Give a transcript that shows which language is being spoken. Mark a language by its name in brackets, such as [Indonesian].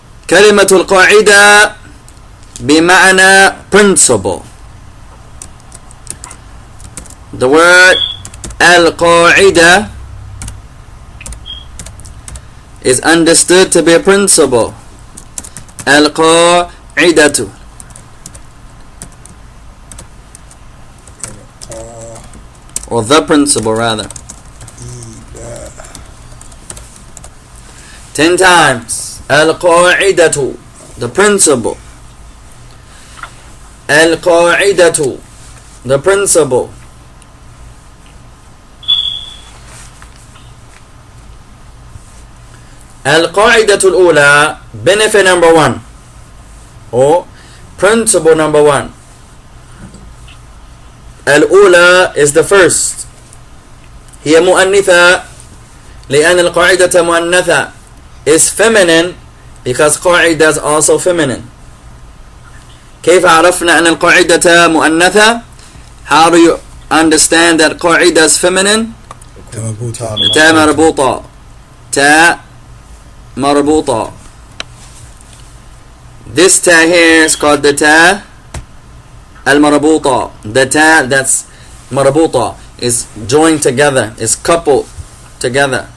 [Arabic] كلمة القاعدة بمعنى principle. [English] The word القاعدة is understood to be a principle. القاعدة, or the principle rather. 10 times. القاعدة, the principle. القاعدة, the principle. [Arabic] القاعدة الأولى, [English] benefit number 1 or principle number 1. الأولى is the first. [Arabic] هي مؤنثة لأن القاعدة مؤنثة, [English] is feminine because قاعدة is also feminine. [Arabic] كيف عرفنا أن القاعدة مؤنثة? [English] How do you understand that قاعدة is feminine? [Arabic] تاء مربوطة. تاء مربوطة. [English] This ta here is called the ta al-marbuta. The ta that's marbuta is joined together, is coupled together.